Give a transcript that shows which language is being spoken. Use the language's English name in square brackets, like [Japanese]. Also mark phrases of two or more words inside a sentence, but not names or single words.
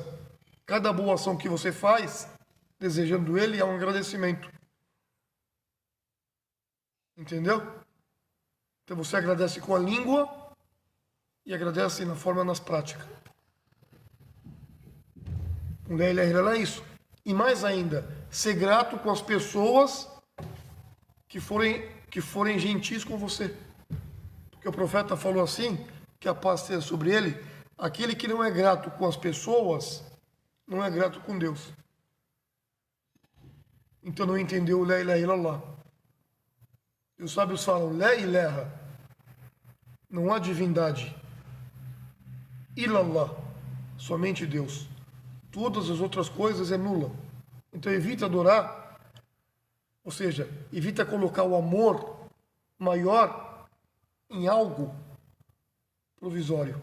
[Portuguese] Cada boa ação que você faz, desejando Ele, é um agradecimento. Entendeu? Então você agradece com a língua e agradece na forma nas práticas. O [Arabic] لا إله إلا الله [Portuguese] é isso. E mais ainda, ser grato com as pessoas que forem gentis com você. Porque o profeta falou assim, que a paz seja sobre ele, aquele que não é grato com as pessoas, não é grato com Deus. Então não entendeu o [Arabic] لا إله إلا الله. [Portuguese] E os sábios falam, [Arabic] لا إله, [Portuguese] não há divindade. Illallah, somente Deus. Todas as outras coisas é nula. Então evita adorar, ou seja, evita colocar o amor maior em algo provisório.